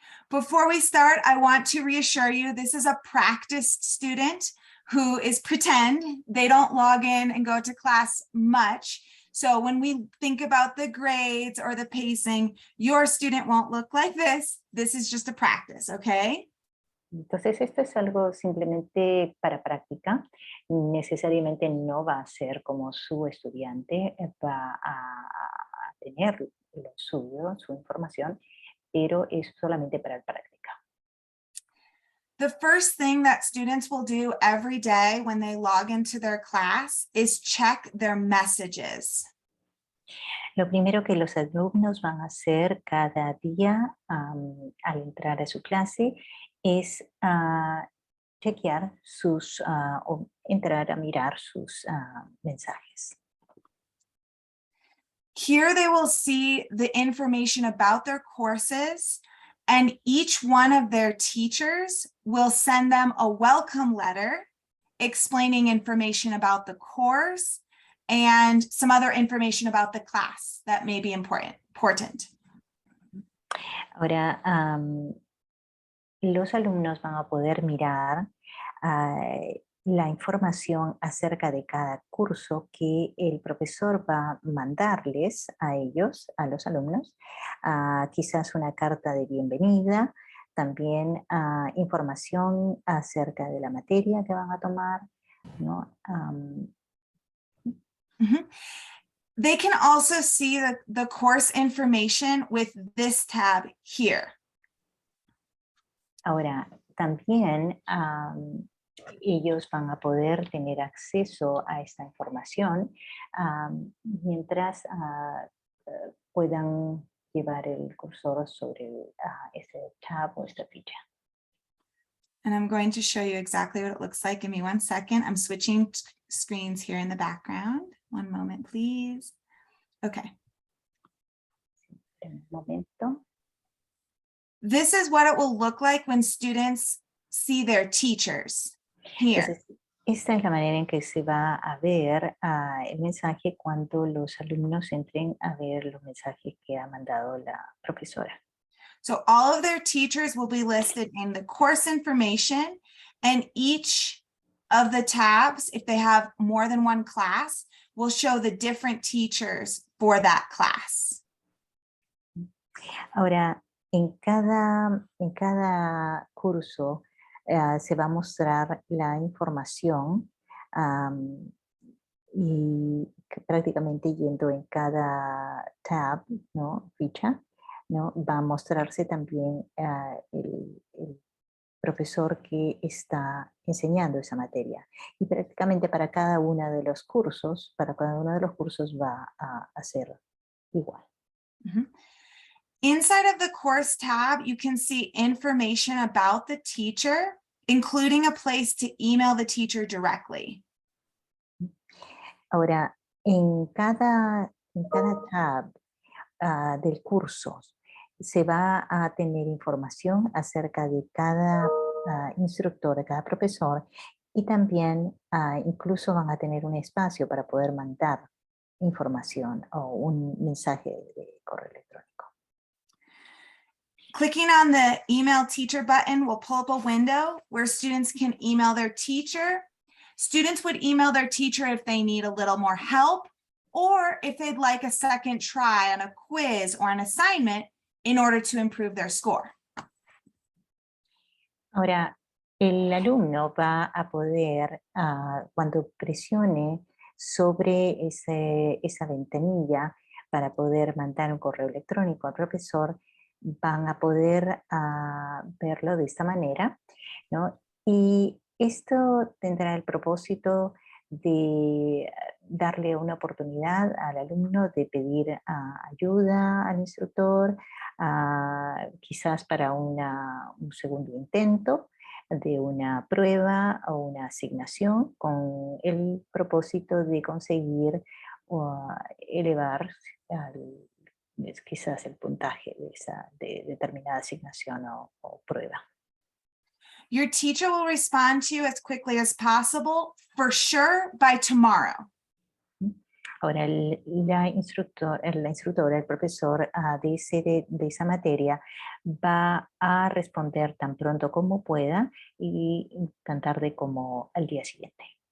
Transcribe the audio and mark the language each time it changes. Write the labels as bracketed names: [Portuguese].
[English] Before we start, I want to reassure you, this is a practiced student who is pretend. They don't log in and go to class much. So when we think about the grades or the pacing, your student won't look like this. This is just a practice, okay? [Spanish] Entonces, esto es algo simplemente para práctica. Necesariamente no va a ser como su estudiante va a tener lo suyo, su información, pero es solamente para práctica. [English] The first thing that students will do every day when they log into their class is check their messages. [Spanish] Lo primero que los alumnos van a hacer cada día al entrar a su clase es chequear o entrar a mirar sus mensajes. [English] Here they will see the information about their courses, and each one of their teachers will send them a welcome letter explaining information about the course and some other information about the class that may be important. [Spanish] Ahora, los alumnos van a poder mirar la información acerca de cada curso que el profesor va a mandarles a ellos, a los alumnos, quizás una carta de bienvenida, también información acerca de la materia que van a tomar, ¿no? [English] They can also see the course information with this tab here. [Spanish] Ahora, también ellos van a poder tener acceso a esta información mientras puedan llevar el cursor sobre este tab o esta ficha. [English] And I'm going to show you exactly what it looks like. Give me 1 second. I'm switching screens here in the background. One moment, please. Okay. [Spanish] En un momento. [English] This is what it will look like when students see their teachers here. [Spanish] Entonces, esta es la manera en que se va a ver el mensaje cuando los alumnos entren a ver los mensajes que ha mandado la profesora. [English] So all of their teachers will be listed in the course information, and each of the tabs, if they have more than one class, will show the different teachers for that class. [Spanish] Ahora, en cada curso se va a mostrar la información y prácticamente yendo en cada tab, ¿no? Ficha, ¿no? Va a mostrarse también el profesor que está enseñando esa materia. Y prácticamente para cada uno de los cursos, va a ser igual. [English] Inside of the course tab, you can see information about the teacher, including a place to email the teacher directly. [Spanish] Ahora, en cada tab del curso se va a tener información acerca de cada instructor, de cada profesor, y también incluso van a tener un espacio para poder mandar información o un mensaje de correo electrónico. [English] Clicking on the email teacher button will pull up a window where students can email their teacher. Students would email their teacher if they need a little more help, or if they'd like a second try on a quiz or an assignment in order to improve their score. [Spanish] Ahora, el alumno va a poder, cuando presione sobre esa ventanilla para poder mandar un correo electrónico al profesor, van a poder verlo de esta manera, ¿no? Y esto tendrá el propósito de darle una oportunidad al alumno de pedir ayuda al instructor, quizás para un segundo intento de una prueba o una asignación con el propósito de conseguir elevar quizás el puntaje de determinada asignación o prueba. [English] Your teacher will respond to you as quickly as possible, for sure by tomorrow. [Spanish] Ahora, la instructora, el profesor de esa materia va a responder tan pronto como pueda y tan tarde como al día siguiente.